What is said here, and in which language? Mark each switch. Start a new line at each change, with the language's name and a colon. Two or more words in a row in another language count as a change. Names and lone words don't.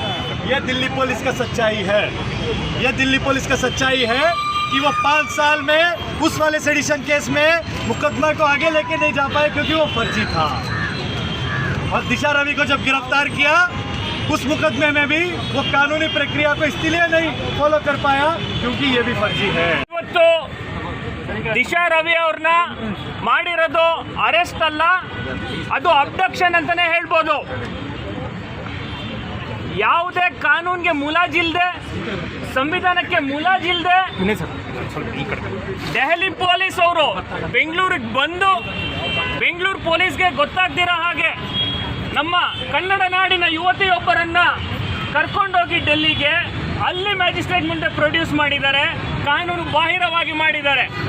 Hindi: यह दिल्ली पुलिस का सच्चाई है। यह दिल्ली पुलिस का सच्चाई है कि वो 5 साल में उस वाले सेडिशन केस में मुकदमा को आगे लेके नहीं जा पाए क्योंकि वो फर्जी था। और दिशा रवि को जब गिरफ्तार किया, उस मुकदमे में भी वो कानूनी प्रक्रिया को इसलिए नहीं फॉलो कर पाया क्योंकि ये भी फर्जी है।
Kannada: ದಿಶಾ ರವಿ ಅವ್ರನ್ನ ಮಾಡಿರೋದು ಅರೆಸ್ಟ್ ಅಲ್ಲ, ಅದು ಅಬ್ಡಕ್ಷನ್ ಅಂತಾನೆ ಹೇಳ್ಬೋದು. ಯಾವುದೇ ಕಾನೂನಿಗೆ ಮುಲಾಜಿಲ್ದೆ, ಸಂವಿಧಾನಕ್ಕೆ ಮುಲಾಜಿಲ್ದೆ ದೆಹಲಿ ಪೊಲೀಸ್ ಅವರು ಬೆಂಗಳೂರಿಗೆ ಬಂದು, ಬೆಂಗಳೂರು ಪೊಲೀಸ್ಗೆ ಗೊತ್ತಾಗ್ದಿರೋ ಹಾಗೆ ನಮ್ಮ ಕನ್ನಡ ನಾಡಿನ ಯುವತಿಯೊಬ್ಬರನ್ನ ಕರ್ಕೊಂಡೋಗಿ ಡೆಲ್ಲಿಗೆ ಅಲ್ಲಿ ಮ್ಯಾಜಿಸ್ಟ್ರೇಟ್ ಮುಂದೆ ಪ್ರೊಡ್ಯೂಸ್ ಮಾಡಿದ್ದಾರೆ, ಕಾನೂನು ಬಾಹಿರವಾಗಿ ಮಾಡಿದ್ದಾರೆ.